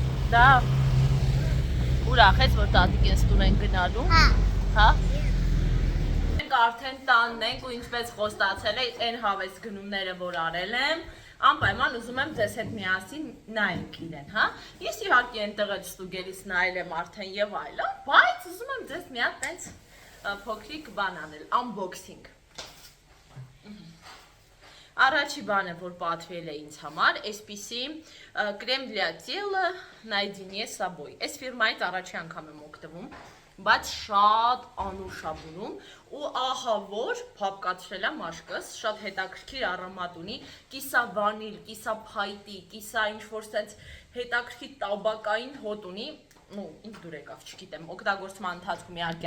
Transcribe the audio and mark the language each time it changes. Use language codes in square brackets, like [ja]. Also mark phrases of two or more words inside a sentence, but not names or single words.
[hy] Դա ուրախ ես, որ տատիկես տուն են գնալու։ Հա։ Մենք արդեն տանն ենք ու ինչպես խոստացել է, այն հավես գնումները, որ արել եմ, անպայման ուզում եմ ձեզ հետ միասին նայենք իրեն, հա։ Ես իհարկե այնտեղ էլ ստուգելիս նայել եմ արդեն եւ այլն, բայց ուզում եմ ձեզ մի հատ տենց փոքրիկ բան անել, unboxing։ Առաջի բանը, որ պատվել է ինձ համար, այսպիսի կրեմ [ru] для тела наедине с собой։ [hy] Այս ֆիրմայից առաջի անգամ եմ օգտվում, բայց շատ անուշ ա բունում ու ահա որ փափկացրել եմ աշկս, շատ հետաքրքիր առամատ ունի, կիսա վանիլ, կիսա փայտի, կիսա ինչ-որ սենց հետաքրքիր տաբակային հոտ ունի, ну, ինձ դուր եկավ, չգիտեմ, օգտագործման ընթացքում իհարկե